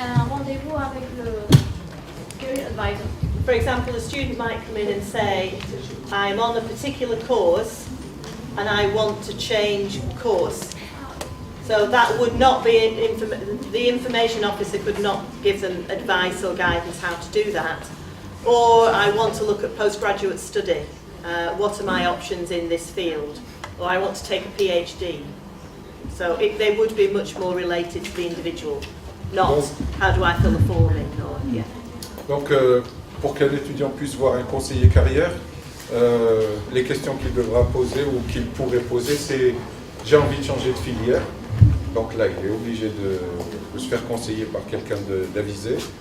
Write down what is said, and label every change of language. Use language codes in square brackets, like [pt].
[fr] rendez-vous avec le career advisor. [en] For example, a student might come in and say, I'm on a particular course and I want to change course. So that would not be, the information officer could not give them advice or guidance how to do that. Or I want to look at postgraduate study. What are my options in this field? Or I want to take a PhD. So they would be much more related to the individual, not how do I fill a form in. Or, yeah. [fr] Donc, pour qu'un étudiant puisse voir un conseiller carrière, les questions qu'il devra poser ou qu'il pourrait poser, c'est j'ai envie de changer de filière. Donc là, il est obligé de se faire conseiller par quelqu'un d'avisé.